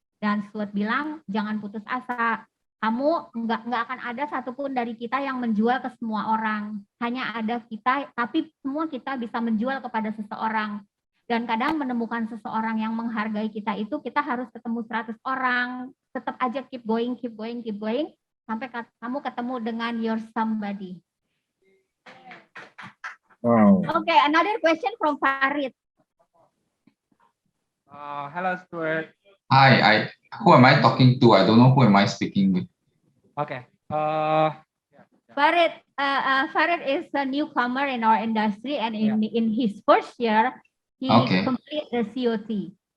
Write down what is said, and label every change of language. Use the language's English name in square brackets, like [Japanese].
[Indonesian] Dan Stuart bilang, jangan putus asa. Kamu nggak akan ada satupun dari kita yang menjual ke semua orang. Hanya ada kita, tapi semua kita bisa menjual kepada seseorang. Dan kadang menemukan seseorang yang menghargai kita itu, kita harus ketemu 100 orang. Tetap aja [English] keep going, keep going, keep going. [Indonesian] Sampai kamu ketemu dengan [English] your somebody. Wow. Okay, another question from Farid. Hello, Stuart. Hi, who am I talking to? I don't know who am I speaking with. Okay. Farid is a newcomer in our industry, and in his first year, he completed the COT.